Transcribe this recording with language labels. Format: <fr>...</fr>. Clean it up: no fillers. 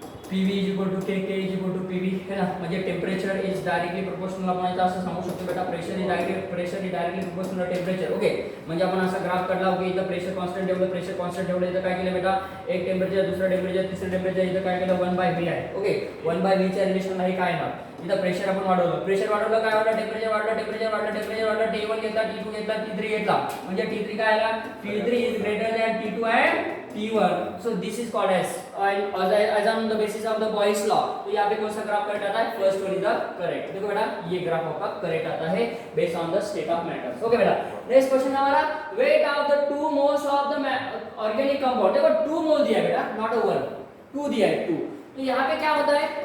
<en>PV is equal to K, K is equal to PV</en> <hi>है ना.</hi> <mr>म्हणजे</mr> <en>temperature is directly proportional</en> <mr>आपण याचा असं सांगू शकतो बेटा.</mr> <en>Pressure is directly proportional to temperature.</en> <mr>Okay, म्हणजे आपण असा ग्राफ काढला की इथं प्रेशर कॉन्स्टंट ठेवलं, प्रेशर कॉन्स्टंट ठेवलं, इथं काय केलं बेटा? एक टेम्परेचर, दुसरा टेम्परेचर, तिसरं टेम्परेचर, इथं काय केलं? 1/v आहे. ओके, 1/v च्या रिलेशन नाही काय ना. इथं प्रेशर आपण वाढवलं, प्रेशर वाढवलं काय वाढलं? टेम्परेचर वाढलं, टेम्परेचर वाढलं, टेम्परेचर वाढलं. T1 घेतला, T2 घेतला, T3 घेतला, म्हणजे T3 काय आला?</mr> <en>T3 is greater than T2 and T1. So this is called as on the basis of the Boyle's law.</en> <hi>तो यहाँ पे कौन सा ग्राफ करेक्ट आता है?</hi> <en>First one is the correct.</en> <hi>देखो बेटा, ये ग्राफ आपका करेक्ट आता है</hi> <en>Based on the state of matters.</en> <hi>Okay बेटा, नेक्स्ट क्वेश्चन हमारा weight of the 2 moles of the organic compound. देखो 2 मोल दिया है बेटा, नॉट अ 1, 2 दिया है 2. तो यहाँ पे क्या होता है?</hi>